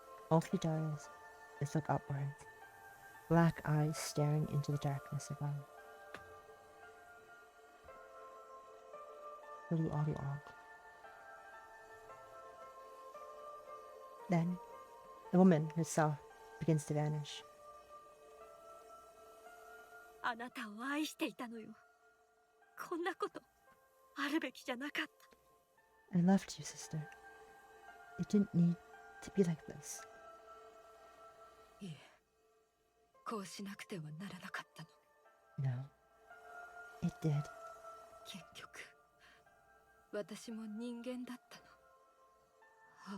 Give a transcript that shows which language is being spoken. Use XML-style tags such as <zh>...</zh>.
<en>All she does is look upwards, black eyes staring into the darkness above. Then, the woman herself begins to vanish.</en> <ja>あなたを愛していたのよ。こんなことあるべきじゃなかった。</ja> <en>I loved you, sister. It didn't need to be like this.</en> <ja>いえ、こうしなくてはならなかったの。</ja> <en>No, it did.</en> <ja>結局、私も人間だったの。</ja>